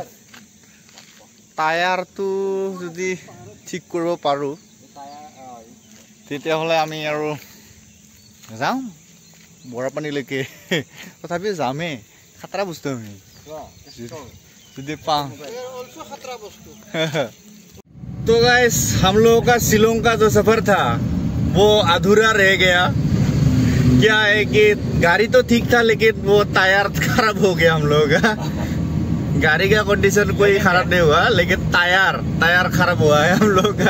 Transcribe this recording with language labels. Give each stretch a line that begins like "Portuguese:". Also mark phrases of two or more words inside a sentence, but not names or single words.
Assamese: টায়াৰটো যদি ঠিক কৰিব পাৰোঁ তেতিয়াহ'লে আমি আৰু যাওঁ বৰাপানীলৈকে তথাপিও যামেই খাতৰা বস্তু আমি যদি পাওঁ
Hindi: तो गाइस हम लोगों का शिलोंग का जो सफर था वो अधूरा रह गया क्या है कि गाड़ी तो ठीक था लेकिन वो टायर खराब हो गया हम लोगों का गाड़ी का कंडीशन कोई खराब नहीं हुआ लेकिन टायर खराब हुआ है हम लोग का